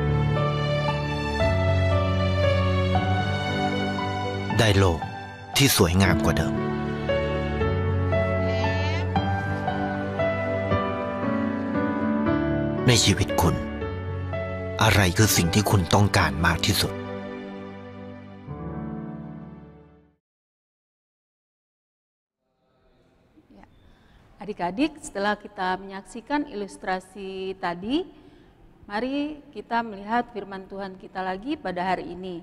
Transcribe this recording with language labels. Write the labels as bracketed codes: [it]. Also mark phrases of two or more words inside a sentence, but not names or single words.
[th] ได้โลกที่สวยงามกว่าเดิมในชีวิตคุณอะไรคือสิ่งที่คุณต้องการมากที่สุด [id] Adik-adik, setelah kita menyaksikan ilustrasi tadi, mari kita melihat firman Tuhan kita lagi pada hari ini.